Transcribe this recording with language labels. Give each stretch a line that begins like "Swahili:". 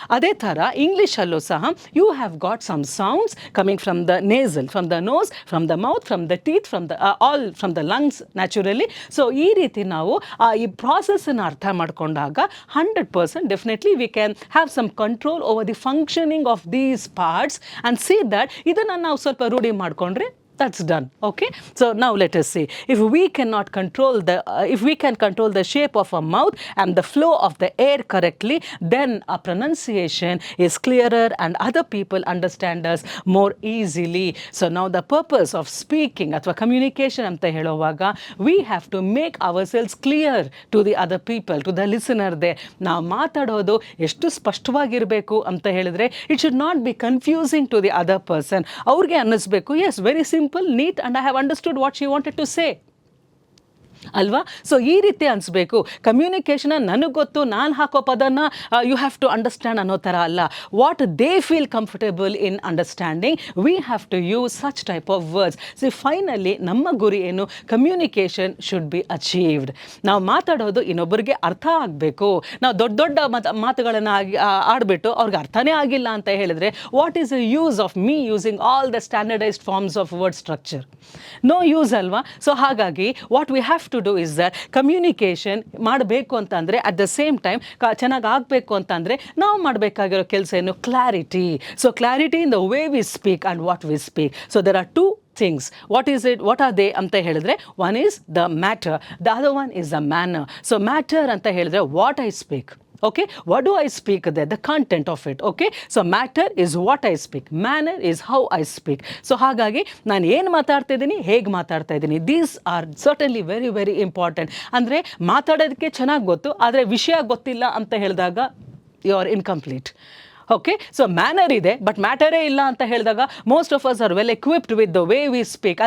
Kannada: ಅದೇ ಥರ ಇಂಗ್ಲೀಷಲ್ಲೂ ಸಹ
English: You have got some sounds coming from the nasal, from the nose, from the mouth, from the teeth, from the all from the lungs naturally.
Kannada: So ಈ ರೀತಿ ನಾವು ಈ ಪ್ರಾಸೆಸ್ಸನ್ನು ಅರ್ಥ ಮಾಡಿಕೊಂಡಾಗ
English: 100% definitely we can have some control over the functioning of these parts and see that
Kannada: ಇದನ್ನು ನಾವು ಸ್ವಲ್ಪ ರೂಢಿ ಮಾಡಿಕೊಂಡ್ರೆ
English: that's done. Okay, so now let us see, if we cannot control the if we can control the shape of our mouth and the flow of the air correctly, then our pronunciation is clearer and other people understand us more easily. So now the purpose of speaking
Kannada: athwa communication anta helovaga,
English: we have to make ourselves clear to the other people, to the listener there.
Kannada: ನಾವು ಮಾತಾಡೋದು ಎಷ್ಟು ಸ್ಪಷ್ಟವಾಗಿರಬೇಕು ಅಂತ ಹೇಳಿದ್ರೆ
English: it should not be confusing to the other person.
Kannada: ಅವ್ರಿಗೆ ಅನ್ನಿಸ್ಬೇಕು,
English: yes, very simple, neat, and I have understood what she wanted to say.
Kannada: ಅಲ್ವಾ? So ಈ ರೀತಿ ಅನಿಸ್ಬೇಕು. ಕಮ್ಯುನಿಕೇಷನ್ ನನಗೆ ಗೊತ್ತು, ನಾನು ಹಾಕೋ ಪದನ
English: you have to understand
Kannada: ಅನ್ನೋ ಥರ ಅಲ್ಲ.
English: What they feel comfortable in understanding, we have to use such type of words. See finally
Kannada: ನಮ್ಮ ಗುರಿ ಏನು?
English: Communication should be achieved.
Kannada: ನಾವು ಮಾತಾಡೋದು ಇನ್ನೊಬ್ಬರಿಗೆ ಅರ್ಥ ಆಗಬೇಕು. ನಾವು ದೊಡ್ಡ ದೊಡ್ಡ ಮಾತುಗಳನ್ನು ಆಡಿಬಿಟ್ಟು ಅವ್ರಿಗೆ ಅರ್ಥನೇ ಆಗಿಲ್ಲ ಅಂತ ಹೇಳಿದ್ರೆ
English: What is the use of me using all the standardized forms of word structure? No use
Kannada: ಅಲ್ವಾ? ಸೊ ಹಾಗಾಗಿ
English: what we have to do is that communication
Kannada: ಮಾಡಬೇಕು ಅಂತಂದರೆ
English: at the same time
Kannada: ಚೆನ್ನಾಗಿ ಆಗಬೇಕು ಅಂತಂದರೆ ನಾವು ಮಾಡಬೇಕಾಗಿರೋ ಕೆಲಸ ಏನು? Clarity.
English: So clarity in the way we speak and what we speak. So there are two things. What is it? What are they
Kannada: ಅಂತ ಹೇಳಿದ್ರೆ,
English: one is the matter, the other one is the manner. So matter
Kannada: ಅಂತ ಹೇಳಿದ್ರೆ
English: what I speak. Okay, what do I speak there? The content of it. Okay, so matter is what I speak, manner is how I speak.
Kannada: So ಹಾಗಾಗಿ ನಾನು ಏನು ಮಾತಾಡ್ತಾ ಇದ್ದೀನಿ, ಹೇಗೆ ಮಾತಾಡ್ತಾ ಇದ್ದೀನಿ,
English: These are certainly very very important.
Kannada: ಅಂದರೆ ಮಾತಾಡೋದಕ್ಕೆ ಚೆನ್ನಾಗಿ ಗೊತ್ತು, ಆದರೆ ವಿಷಯ ಗೊತ್ತಿಲ್ಲ ಅಂತ ಹೇಳಿದಾಗ
English: You are incomplete. Okay, so manner ಇದೆ but ಮ್ಯಾಟರೇ
Kannada: ಇಲ್ಲ ಅಂತ ಹೇಳಿದಾಗ
English: Most of us are well equipped with the way we speak.